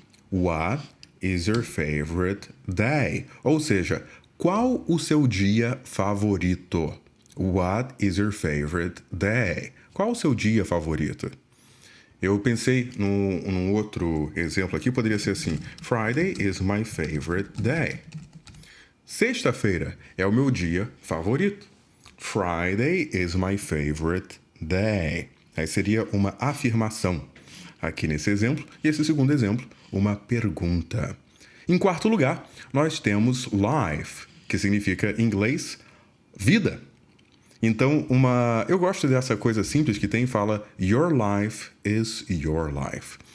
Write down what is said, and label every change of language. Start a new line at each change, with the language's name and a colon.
English: What is your favorite day?
Portuguese: Ou seja, qual o seu dia favorito?
English: What is your favorite day?
Portuguese: Qual o seu dia favorito? Eu pensei num outro exemplo aqui, poderia ser assim:
English: Friday is my favorite day.
Portuguese: Sexta-feira é o meu dia favorito.
English: Friday is my favorite day.
Portuguese: Aí seria uma afirmação aqui nesse exemplo. E esse segundo exemplo, uma pergunta. Em quarto lugar, nós temos life, que significa em inglês vida. Então, eu gosto dessa coisa simples que fala
English: Your life is your life.